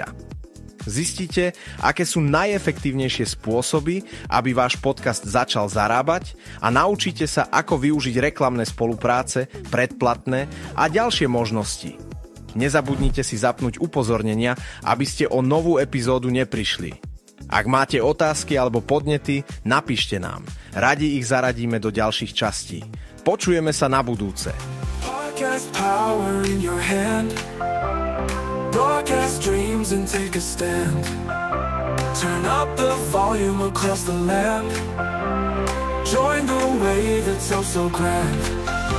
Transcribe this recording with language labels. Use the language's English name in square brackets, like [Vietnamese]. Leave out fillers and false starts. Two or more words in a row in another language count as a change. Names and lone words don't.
[Slovak] Zistíte, aké sú najefektívnejšie spôsoby, aby váš podcast začal zarábať a naučíte sa, ako využiť reklamné spolupráce, predplatné a ďalšie možnosti. Nezabudnite si zapnúť upozornenia, aby ste o novú epizódu neprišli. Ak máte otázky alebo podnety, napíšte nám. Radi ich zaradíme do ďalších častí. Počujeme sa na budúce. [English] Podcast power in your hand. Broadcast dreams and take a stand. Turn up the volume across the land. Join the wave that's so grand.